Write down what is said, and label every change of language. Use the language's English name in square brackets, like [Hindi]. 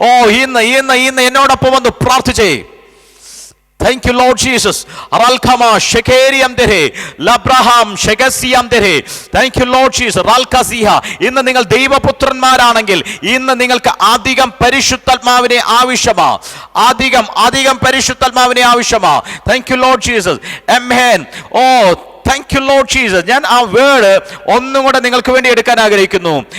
[Malayalam] ഇന്ന് എന്നോടൊപ്പം ഒന്ന് പ്രാർത്ഥിച്ചേ. [English] Thank you Lord Jesus. Ralkama shekeriam dere labraham shegasiam dere. Thank you Lord Jesus. Ralkasiha. [Malayalam] ഇന്ന് നിങ്ങൾ ദൈവപുത്രന്മാരാണെങ്കിൽ ഇന്ന് നിങ്ങൾക്ക് അധികം പരിശുദ്ധാത്മാവിനെ ആവശ്യമാണ്. അധികം പരിശുദ്ധാത്മാവിനെ ആവശ്യമാണ്. [English] Thank you Lord Jesus. Amen. Thank you Lord Jesus. [Malayalam] ഞാൻ ആ വേർഡ് ഒന്നും കൂടെ നിങ്ങൾക്ക് വേണ്ടി എടുക്കാൻ ആഗ്രഹിക്കുന്നു.